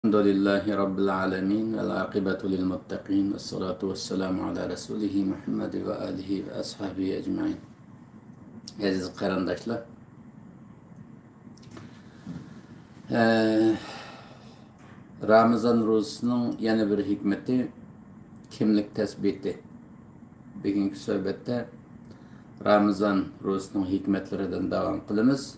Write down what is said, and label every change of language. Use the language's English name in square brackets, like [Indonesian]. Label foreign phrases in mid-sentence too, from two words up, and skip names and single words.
[Arabic] الحمد لله رب العالمين والعاقبة للمتقين والصلاة والسلام على رسوله محمد وآله وأصحابه أجمعين. [Uzbek] Aziz qarindoshlar, Ramazan ro'zasining yana bir hikmati kimlik tasbiti. Bugungi suhbatda Ramazan ro'zasining hikmatlaridan davom qilamiz.